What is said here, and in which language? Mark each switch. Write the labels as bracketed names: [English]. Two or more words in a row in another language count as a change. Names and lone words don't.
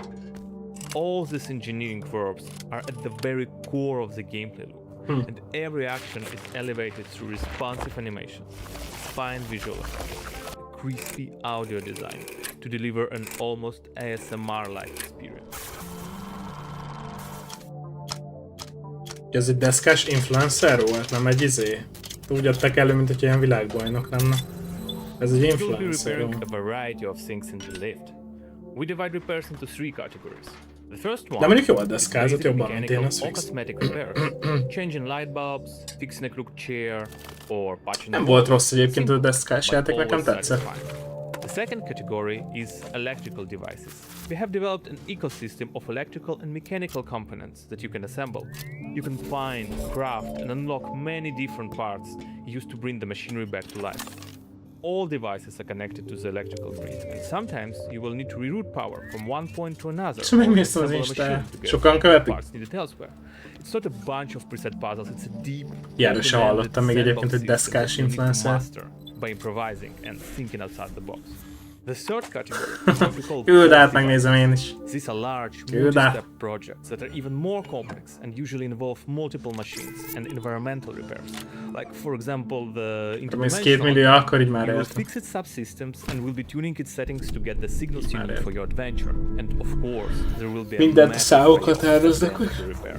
[English] All these engineering verbs are at the very core of the gameplay loop. And every action is elevated through responsive animations, fine visual effects, crispy audio design to deliver an almost ASMR-like experience. [Hungarian] Ez egy deszkás influencer volt, nem egy izé? Úgy adtak elő, mint hogy ilyen világbajnok lenne. Ez egy influencer. [English] We'll be repairing a variety of things in The Lift. We divide repairs into 3 categories. The first one [Hungarian] De mondjuk jól deszkázott, jobban, mint én, az [English] or fix. cosmetic repairs, changing light bulbs, fixing a crooked chair, or patching [Hungarian] Nem volt rossz egyébként a deszkás játék, nekem tetszett. [English] The second category is electrical devices. We have developed an ecosystem of electrical and mechanical components that you can assemble. You can find, craft, and unlock many different parts used to bring the machinery back to life. All devices are connected to the electrical grid, and sometimes you will need to reroute power from one point to another. [Hungarian] És megnéztem az Instán. Sokan követik. [English] Parts needed elsewhere. It's not a bunch of preset puzzles, it's a deep, [Hungarian] Ilyenről sem hallottam még egyébként, hogy deszkás influencer. [English] by improvising and thinking outside the box. The third category is what we call [Hungarian] Küld át, megnézem én is. [English] These are large, [Hungarian] Küld át. [English] multi-step projects that are even more complex and usually involve multiple machines and environmental repairs. Like, for example, the interdimensional. You will fix its subsystems and will be tuning its settings to get the signals you need for your adventure. And of course, there will be a massive to repair.